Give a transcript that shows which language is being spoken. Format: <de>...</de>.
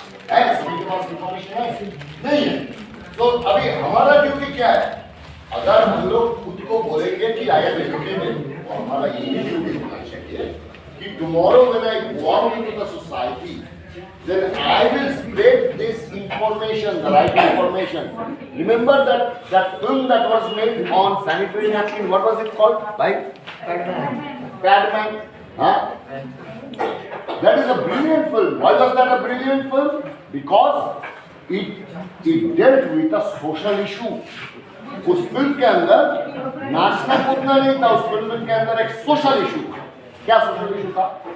<hi>है, सभी के पास इंफॉर्मेशन है? नहीं है। तो अभी हमारा ड्यूटी क्या है? अगर हम लोग खुद को बोलेंगे कि</hi> <en>I am educated,</en> <hi>और हमारा ये ड्यूटी होना चाहिए कि</hi> <en>Tomorrow when I go out into the society, then I will spread this information, the right information. Remember that film that was made on sanitary napkin, what was it called? Padman. Huh? That is a brilliant film. Why was that a brilliant film? Because it dealt with a social issue.</en> <hi>उस film के अंदर नाचना कूदना नहीं था, उस film के अंदर एक सोशल इशू था। क्या सोशल इशू था?</hi>